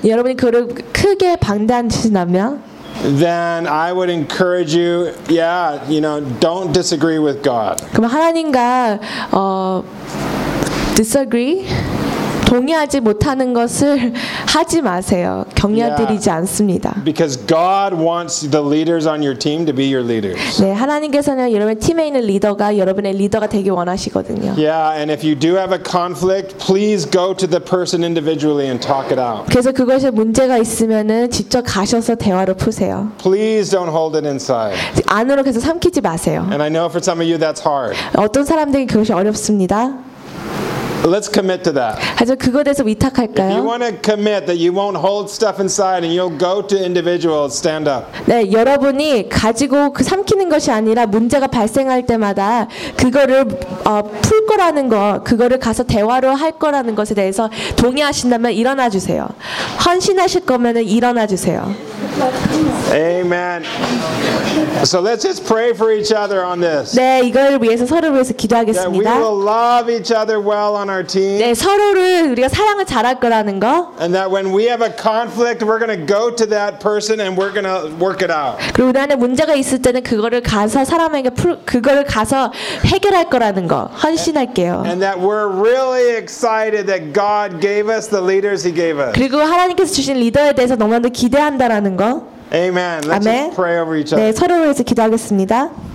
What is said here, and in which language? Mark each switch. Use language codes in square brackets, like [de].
[ko] 여러분이 그를 크게 반대하신다면 [en] Then I would encourage you, don't disagree with God. [ko] 그럼 하나님과 disagree? 동의하지 못하는 것을 하지 마세요. 격려드리지 않습니다. [en] Because God wants the leaders on your team to be your leaders. [ko] 네, 하나님께서는 여러분 팀에 있는 리더가 여러분의 리더가 되기 원하시거든요. [en] Yeah, and if you do have a conflict, please go to the person individually and talk it out. [ko] 그래서 그것에 문제가 있으면은 직접 가셔서 대화를 푸세요. [en] Please don't hold it inside. [ko] 안으로 계속 삼키지 마세요. [en] And I know for some of you that's hard. [ko] 어떤 사람들에게 그것이 어렵습니다. [en] Let's commit to that. [ko] 하여튼 그것에서 위탁할까요? [en] If you want to commit that you won't hold stuff inside and you'll go to individuals, stand up. [ko] 네, 여러분이 가지고 그 삼키는 것이 아니라 문제가 발생할 때마다 그거를 풀 거라는 거, 그거를 가서 대화로 할 거라는 것에 대해서 동의하신다면 일어나 주세요. 헌신하실 거면은 일어나 주세요. [en] Amen. So let's just pray for each other on this. [ko] 네, 이걸 위해서 서로 위해서 기도하겠습니다. [en] Yeah, we will love each other well on our team. [ko] 네, 서로를 우리가 사랑을 잘할 거라는 거. [en] And that when we have a conflict, we're going to go to that person and we're going to work it out. [ko] 그리고 나는 문제가 있을 때는 그거를 가서 사람에게 풀, 그거를 가서 해결할 거라는 거. 헌신할게요. [en] And that we're really excited that God gave us the leaders He gave us. [ko] 그리고 하나님께서 주신 리더에 대해서 너무나도 기대한다라는 거. [en] Amen. Let's 아멘. Just pray over each other. [ko] 네, 서로 위해서 기도하겠습니다.